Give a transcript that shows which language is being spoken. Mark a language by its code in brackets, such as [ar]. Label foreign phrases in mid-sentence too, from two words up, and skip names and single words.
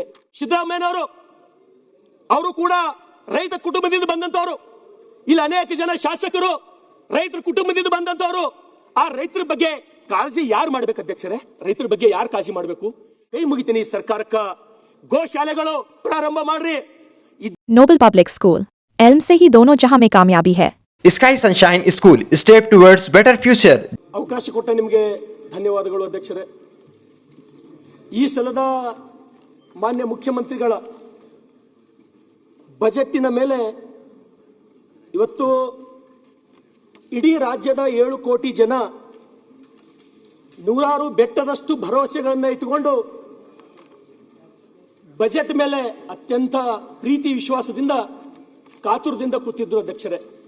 [kn] ಸಿದ್ದರಾಮಯ್ಯನವರು ಅವರು ಕೂಡ ರೈತ ಕುಟುಂಬದಿಂದ ಬಂದಂತವರು, ಇಲ್ಲಿ ಅನೇಕ ಜನ ಶಾಸಕರು ರೈತರ ಕುಟುಂಬದಿಂದ ಬಂದಂತವರು. ಆ ರೈತರ ಬಗ್ಗೆ ಕಾಳಜಿ ಯಾರು ಮಾಡ್ಬೇಕು ಅಧ್ಯಕ್ಷರೇ? ರೈತರ ಬಗ್ಗೆ ಯಾರು ಕಾಳಜಿ ಮಾಡಬೇಕು? ಕೈ ಮುಗಿತೀನಿ ಸರ್ಕಾರಕ್ಕ, ಗೋಶಾಲೆಗಳು ಪ್ರಾರಂಭ ಮಾಡ್ರಿ. [hi] नोबल पब्लिक स्कूल एल्म से ही दोनों जहां में कामयाबी है. [en] Sky Sunshine School step towards better future. [kn] ಅವಕಾಶ ಕೊಟ್ಟ ನಿಮಗೆ ಧನ್ಯವಾದಗಳು ಅಧ್ಯಕ್ಷರೇ. ಈ ಸಲದ ಮಾನ್ಯ ಮುಖ್ಯಮಂತ್ರಿಗಳ ಬಜೆಟ್ಟಿನ ಮೇಲೆ ಇವತ್ತು ಇಡೀ ರಾಜ್ಯದ 7 ಕೋಟಿ ಜನ ನೂರಾರು ಬೆಟ್ಟದಷ್ಟು ಭರವಸೆಗಳನ್ನು ಇಟ್ಟುಕೊಂಡು ಬಜೆಟ್ ಮೇಲೆ ಅತ್ಯಂತ ಪ್ರೀತಿ ವಿಶ್ವಾಸದಿಂದ ಕಾತುರದಿಂದ ಕೂತಿದ್ರು ಅಧ್ಯಕ್ಷರೇ.